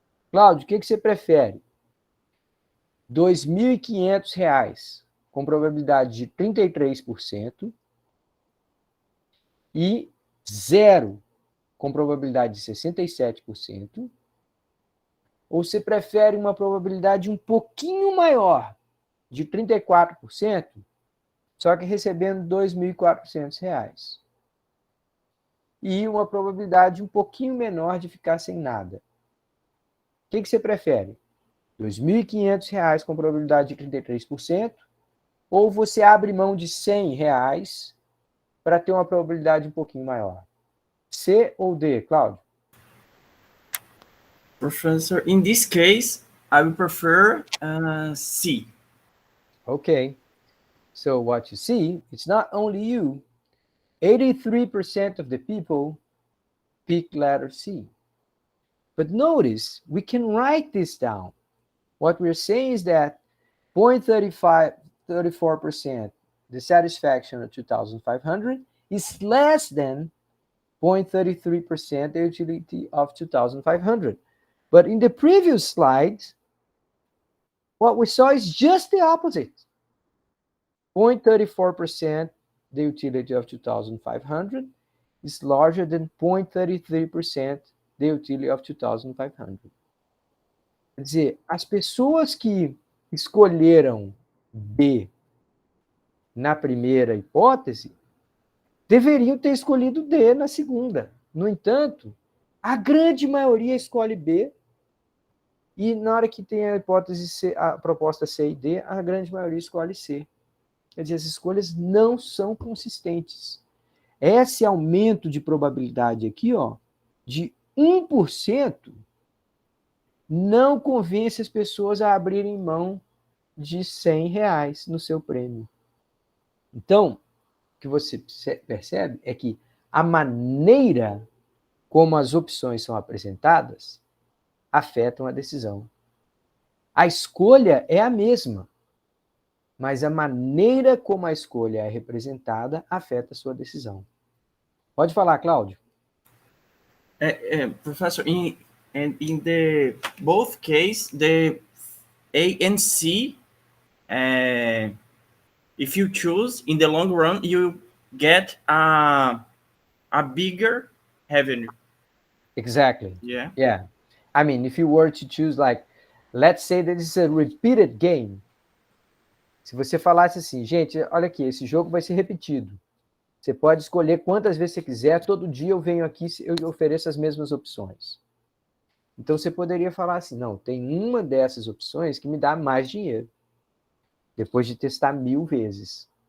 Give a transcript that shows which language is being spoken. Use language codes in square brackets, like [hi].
[pt] Cláudio, o que você prefere? R$ 2.500 com probabilidade de 33% e zero com probabilidade de 67%, ou você prefere uma probabilidade um pouquinho maior, de 34%, só que recebendo R$ 2.400, e uma probabilidade um pouquinho menor de ficar sem nada? O que você prefere? R$ 2.500 com probabilidade de 33%, ou você abre mão de R$ 100 para ter uma probabilidade um pouquinho maior? C ou D, Cláudio? [en] Professor, in this case, I would prefer C. Okay. So what you see, it's not only you. 83% of the people pick letter C. But notice, we can write this down. What we're saying is that 0.34% the satisfaction of 2,500 is less than 0.33% the utility of 2,500. But in the previous slide, what we saw is just the opposite. 0.34% the utility of 2,500 is larger than 0.33% the utility of 2,500. [pt] Quer dizer, as pessoas que escolheram B na primeira hipótese deveriam ter escolhido D na segunda. No entanto, a grande maioria escolhe B, e na hora que tem a hipótese C, a proposta C e D, a grande maioria escolhe C. Quer dizer, as escolhas não são consistentes. Esse aumento de probabilidade aqui, ó, de 1%, não convence as pessoas a abrirem mão de R$ 100 no seu prêmio. Então, o que você percebe é que a maneira como as opções são apresentadas afetam a decisão. A escolha é a mesma, mas a maneira como a escolha é representada afeta a sua decisão. Pode falar, Cláudio. [en] Professor, in the both case, the A and C, if you choose, in the long run, you get a bigger revenue. Exactly. Yeah. Yeah. I mean, if you were to choose, like, let's say that it's a repeated game. [pt] Se você falasse assim, gente, olha aqui, esse jogo vai ser repetido. Você pode escolher quantas vezes você quiser, todo dia eu venho aqui e eu ofereço as mesmas opções. Então você poderia falar assim, não, tem uma dessas opções que me dá mais dinheiro, depois de testar 1.000 vezes.